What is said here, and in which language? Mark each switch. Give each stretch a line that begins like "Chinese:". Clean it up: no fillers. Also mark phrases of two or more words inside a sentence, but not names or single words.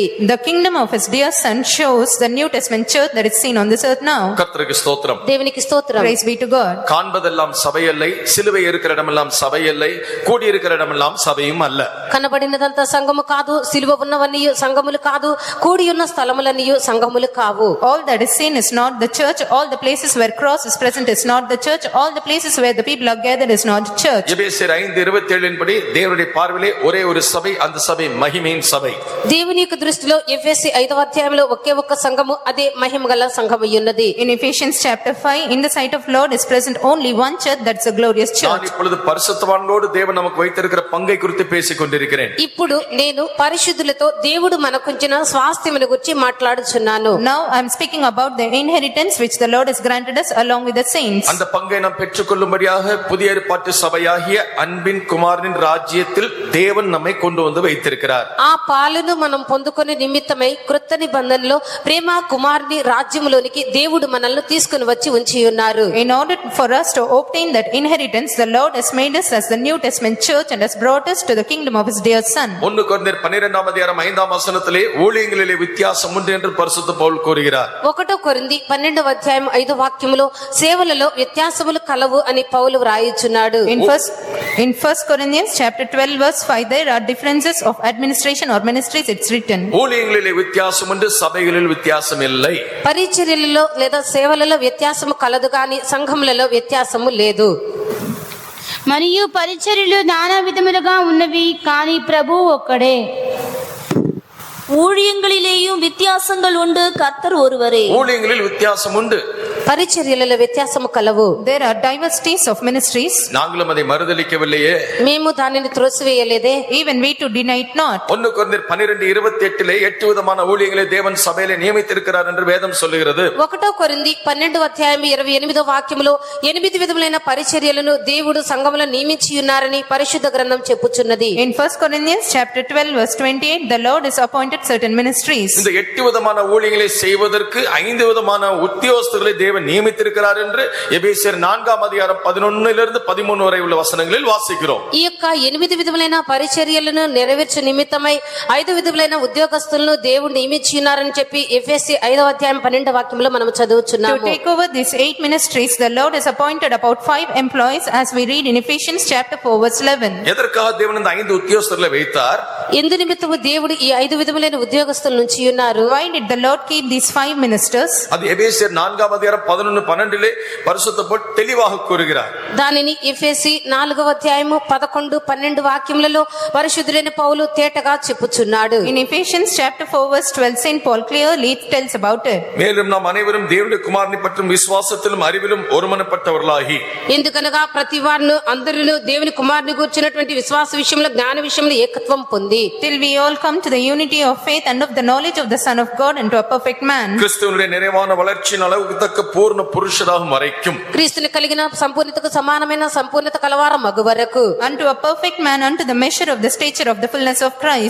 English: The kingdom of his dear son shows the New Testament church that is seen on this earth now.
Tamil: கர்த்தருக்கு ஸ்தோத்திரம்.
Telugu: దేవునికి స్తోత్రం.
English: Praise be to God.
Tamil: காண்பதெல்லாம் சபை அல்லை, சிலுவை இருக்கிற இடமெல்லாம் சபை அல்லை, கூடி இருக்கிற இடமெல்லாம் சபையும் அல்ல.
Telugu: కనబడినదంతా సంఘము కాదు, సిలువ ఉన్నవన్నీ సంఘములు కాదు, కూడి ఉన్న స్థలములన్నీ సంఘములు కావు.
English: All that is seen is not the church. All the places where cross is present is not the church. All the places where the people are gathered is not church.
Tamil: எபேசியர் 5:27 படி தேவனுடைய பார்வையிலே ஒரே ஒரு சபை, அந்த சபை மகிமையின் சபை.
Telugu: దేవుని యొక్క దృష్టిలో ఎఫెసీ 5వ అధ్యాయంలో ఒకే ఒక్క సంఘము, అదే మహిమగల సంఘమై ఉన్నది.
English: In Ephesians chapter 5, in the sight of Lord is present only one church, that's a glorious
Tamil: நான்
English: church.
Tamil: இப்பொழுது பரிசுத்தவான்களோடு தேவன் நமக்கு வைத்திருக்கிற பங்கை குறித்து பேசிக் கொண்டிருக்கிறேன்.
Telugu: ఇప్పుడు నేను పరిశుద్ధులతో దేవుడు మనకుంచిన స్వాస్థ్యమును గురించి మాట్లాడుచున్నాను.
English: Now I am speaking about the inheritance which the Lord has granted us along with the saints.
Tamil: அந்த பங்கை நாம் பெற்றுக்கொள்ளும்படியாக புதிய ஏற்பாட்டு சபையாகிய அன்பின் குமாரனின் ராஜ்யத்தில் தேவன் நம்மை கொண்டு வந்து வைத்திருக்கிறார்.
Telugu: ఆ పాలును మనం పొందుకునే నిమిత్తమై కృత నిబంధనలో ప్రేమ కుమారుని రాజ్యములోనికి దేవుడు మనల్ని తీసుకుని వచ్చి ఉంచి ఉన్నారు.
English: In order for us to obtain that inheritance, the Lord has made us as the New Testament church and has brought us to the kingdom of his dear son.
Tamil: 1 கொரிந்தியர் 12ஆம் அதிகாரம் 5ஆம் வசனத்திலே ஊழியங்களிலே வித்தியாசம் உண்டு என்று பரிசுத்த பவுல் கூறுகிறார்.
Telugu: 1 కొరింథీ 12వ అధ్యాయం 5వ వాక్యములో సేవలలో వ్యత్యాసములు కలవు అని పౌలు వ్రాయుచున్నాడు.
English: In 1 Corinthians chapter 12 verse 5, there are differences of administration or ministries, it's written.
Tamil: ஊழியங்களிலே வித்தியாசம் உண்டு, சபைகளில் வித்தியாசம் இல்லை.
Telugu: పరిచర్యలలో లేదా సేవలలో వ్యత్యాసము కలదు గాని సంఘములలో వ్యత్యాసము లేదు. మరియు పరిచర్యలు నానా విధములుగా ఉన్నవి, కానీ ప్రభువు ఒక్కడే.
Tamil: ஊழியங்களிலேயும் வித்தியாசங்கள் உண்டு, கர்த்தர் ஒருவரே. ஊழியங்களில் வித்தியாசம் உண்டு,
Telugu: పరిచర్యలలో వ్యత్యాసము కలవు.
English: There are diversities of ministries.
Tamil: நாங்களும் அதை மறுதலிக்கவில்லையே.
Telugu: మేము దానిని త్రోసివేయలేదే.
English: Even we too deny it not.
Tamil: 1 கொரிந்தியர் 12:28 8 விதமான ஊழியங்களை தேவன் சபையிலே நியமித்திருக்கிறார் என்று வேதம் சொல்லுகிறது.
Telugu: 1 కొరింథీ 12వ అధ్యాయం 28వ వాక్యములో 8 విధములైన పరిచర్యలను దేవుడు సంఘములో నియమించి ఉన్నారని పరిశుద్ధ గ్రంథం చెప్పుచున్నది.
English: In 1 Corinthians chapter 12 verse 28, the Lord has appointed certain ministries.
Tamil: இந்த 8 விதமான ஊழியங்களை செய்வதற்கு 5 விதமான உத்தியோகஸ்தர்களை தேவன் நியமித்திருக்கிறார் என்று எபேசியர் 4ஆம் அதிகாரம் 11 to 13 வரை உள்ள வசனங்களில் வாசிக்கிறோம்.
Telugu: ఈ యొక్క 8 విధములైన పరిచర్యలను నెరవేర్చు నిమిత్తమై 5 విధములైన ఉద్యోగస్తులను దేవుడు నియమించి ఉన్నారని చెప్పి ఎఫెసీ 5వ అధ్యాయం 12వ వాక్యంలో మనం
English: To
Telugu: చదువుచున్నాము.
English: take over these 8 ministries, the Lord has appointed about 5 employees, as we read in Ephesians chapter 4 verse 11.
Tamil: எதற்காக தேவன் இந்த 5 உத்தியோகஸ்தர்களை வைத்தார்?
Telugu: ఎందు నిమిత్తము దేవుడు ఈ 5 విధములైన ఉద్యోగస్తుల నుంచి ఉన్నారు?
English: Why did the Lord keep these 5 ministers?
Tamil: அது எபேசியர் 4ஆம் அதிகாரம் 11-12 பரிசுத்த பவுல் தெளிவாக கூறுகிறார்.
Telugu: దానిని ఎఫెసీ 4వ అధ్యాయము 11, 12 వాక్యములలో పరిశుద్ధులైన పౌలు తేటగా చెప్పుచున్నాడు.
English: In Ephesians chapter 4 verse 12, Saint Paul clearly tells about it.
Tamil: மேலும் நாம் அனைவரும் தேவனுடைய குமாரனை பற்றும் விசுவாசத்திலும் அறிவிலும் ஒருமனப்பட்டவர்களாகி,
Telugu: ఎందుకనగా ప్రతి వారును అందరిలో దేవుని కుమారుని గూర్చినటువంటి విశ్వాస విషయంలో జ్ఞాన విషయంలో ఏకత్వం పొంది
English: Till we all come to the unity of faith and of the knowledge of the Son of God and to a perfect man.
Tamil: கிறிஸ்துவினுடைய நிறைவான வளர்ச்சியின் அளவுக்கு தக்க பூர்ண புருஷராகும் வரைக்கும்,
Telugu: క్రీస్తుని కలిగిన సంపూర్ణతకు సమానమైన సంపూర్ణత కలవార మగు వరకు,
English: Unto a perfect man, unto the measure of the stature of the fullness of Christ.